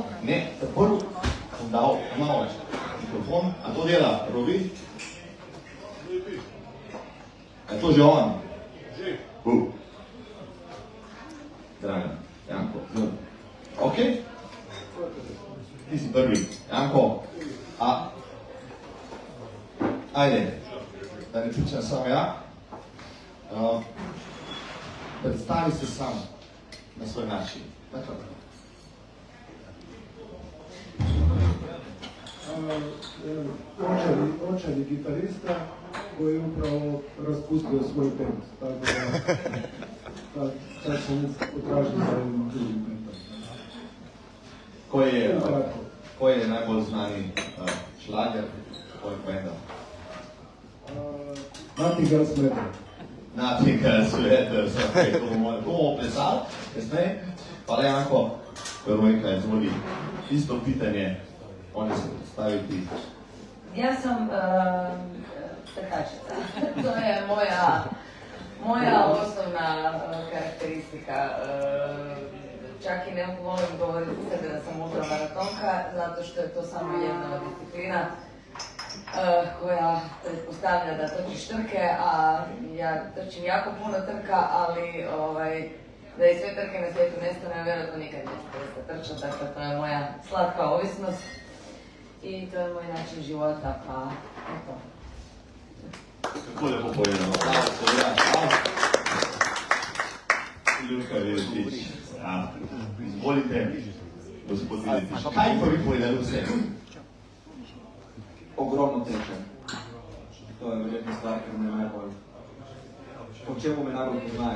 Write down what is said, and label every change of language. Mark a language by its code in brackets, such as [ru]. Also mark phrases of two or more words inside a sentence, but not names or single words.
[sl] Ne, prvo bom dal malo mikrofon. A to dela, Robi? A je to že on? Že. Dragan, Janko. Ok? Ti si prvi. Janko. [hr] Ajde. Da ne pričam samo ja. Predstavi se sam na svoj način. Očar je gitarista koji je upravo raspustio svoj band. Tako da sam potražio za jednom drugim bandom. [sl] Ko je najbolj znani šlager tvojeg benda? Nothing Else Matters. Nothing Else Matters, to bomo plesali kasneje. [hr] Hvala Janko, Veronika, izvoli isto pitanje, oni se predstaviti. [sl] Jaz sem tekačica. To je moja osnovna karakteristika. [hr] Čak i ne volim govoriti sebe da sam ultramaratonka, zato što je to samo jedna od disciplina koja pretpostavlja da trčiš trke, a ja trčim jako puno trka, ali da i sve trke na svijetu nestane, vjerojatno nikad neću prestati trčati, dakle to je moja slatka ovisnost i to je moj način života, pa eto. [sl] Kako lepo povedano, hvala se ja. Ljubka Veletič, izvolite, gospod Veletič, kaj pa vi povedali vse? Ogromno tečem. To je verjetno stvar, ker me najbolj... Po čemu me najbolj poznajo?